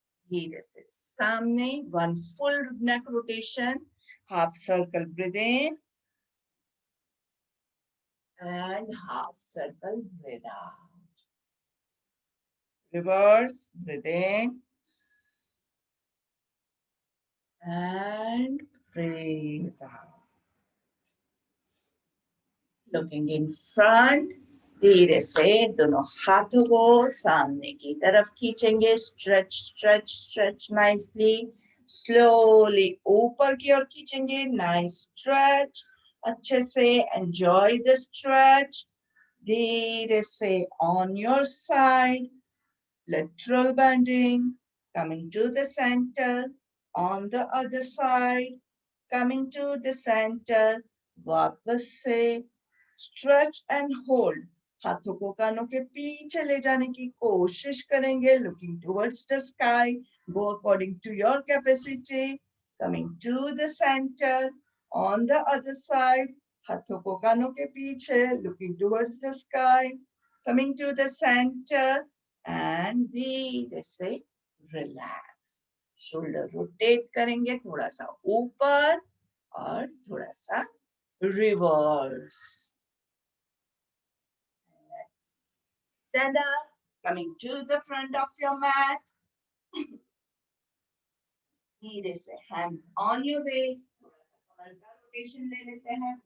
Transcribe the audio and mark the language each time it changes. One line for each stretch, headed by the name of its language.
Hindi: धीरे से सामने,
English: 1 full neck rotation, half circle breathe in and half circle breathe out. Reverse, breathe in and breathe out. Looking in front,
Hindi: धीरे से दोनों हाथों को सामने की तरफ खींचेंगे.
English: Stretch, stretch, stretch nicely. Slowly
Hindi: ऊपर की ओर खींचेंगे.
English: Nice stretch.
Hindi: अच्छे से
English: enjoy the stretch.
Hindi: धीरे से
English: on your side. Lateral bending. Coming to the center. On the other side. coming to the center.
Hindi: वापस से
English: stretch and hold.
Hindi: हाथों को कानों के पीछे ले जाने की कोशिश करेंगे.
English: Looking towards the sky. Go according to your capacity. Coming to the center. On the other side.
Hindi: हाथों को कानों के पीछे.
English: Looking towards the sky. Coming to the center.
Hindi: And धीरे से relax. शोल्डर रोटेट करेंगे थोड़ा सा ऊपर और थोड़ा सा reverse.
English: Stand up, coming to the front of your mat.
Hindi: धीरे से
English: hands on your waist.
Hindi: थोड़ा सा कमर का रोटेशन ले लेते हैं.